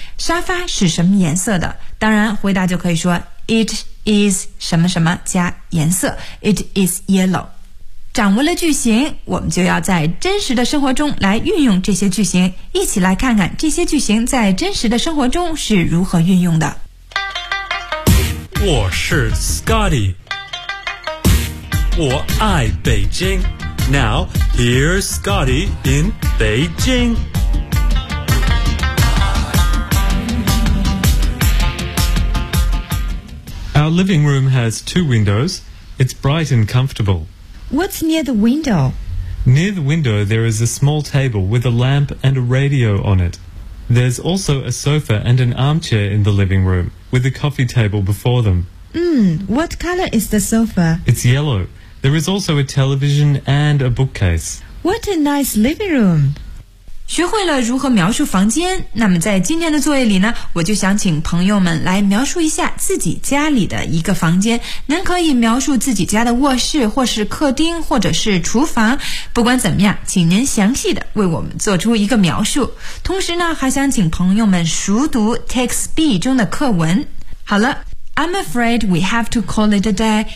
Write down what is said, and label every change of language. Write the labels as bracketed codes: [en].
[zh] 沙发是什么颜色的当然回答就可以说 [en] It is [zh] 什么什么加颜色 [en] It is yellow [zh] 掌握了句型我们就要在真实的生活中来运用这些句型一起来看看这些句型在真实的生活中是如何运用的我是 [en] Scotty [zh] 我爱北京 [en] Now, here's Scotty in Beijing Our living room has two windows It's bright and comfortable What's near the window? Near the window there is a small table with a lamp and a radio on it There's also a sofa and an armchair in the living roomwith a coffee table before them. What color is the sofa? It's yellow. There is also a television and a bookcase. What a nice living room. [zh] 学会了如何描述房间，那么在今天的作业里呢，我就想请朋友们来描述一下自己家里的一个房间。您可以描述自己家的卧室，或是客厅，或者是厨房。不管怎么样，请您详细的为我们做出一个描述。同时呢，还想请朋友们熟读 Text B 中的课文。好了 [en] ，I'm afraid we have to call it a day.